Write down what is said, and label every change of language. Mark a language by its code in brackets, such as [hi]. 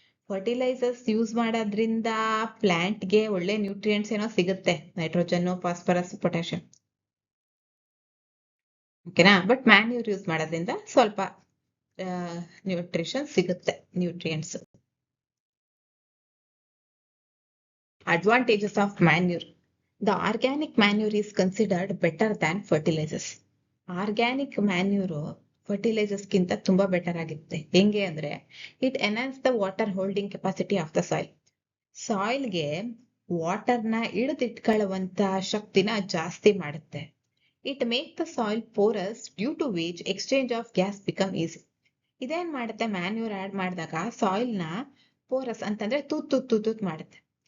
[kn] Fertilisers use ಮಾಡೋದ್ರಿಂದ plant ಗೆ ಒಳ್ಳೆ ನ್ಯೂಟ್ರಿಯೆಂಟ್ಸ್ ಏನೋ ಸಿಗುತ್ತೆ, ನೈಟ್ರೋಜನ್, ಫಾಸ್ಫರಸ್, ಪೊಟ್ಯಾಷಿಯಂ. ಓಕೆನಾ? ಬಟ್ ಮ್ಯಾನ್ಯೂರ್ ಯೂಸ್ ಮಾಡೋದ್ರಿಂದ ಸ್ವಲ್ಪ ನ್ಯೂಟ್ರಿಷನ್ ಸಿಗುತ್ತೆ, nutrients. [en] Advantages of manure. The organic manure is considered better than fertilizers. Organic manure fertilizers [kn] ಗಿಂತ ತುಂಬಾ ಬೆಟರ್ ಆಗುತ್ತೆ. ಹೆಂಗೆ ಅಂದ್ರೆ, [en] it enhance the water holding capacity of the soil. [kn] ಸಾಯಿಲ್ಗೆ ವಾಟರ್ನ ಹಿಡಿದಿಟ್ಕೊಳ್ಳುವಂತ ಶಕ್ತಿನ ಜಾಸ್ತಿ ಮಾಡುತ್ತೆ. [en] It make the soil porous due to which exchange of gas become easy. [kn] ಇದೇನ್ ಮಾಡುತ್ತೆ, ಮ್ಯಾನ್ಯೂರ್ ಆಡ್ ಮಾಡಿದಾಗ ಸಾಯಿಲ್ನ ಪೋರಸ್ ಅಂತಂದ್ರೆ ತೂತ್ ಮಾಡುತ್ತೆ.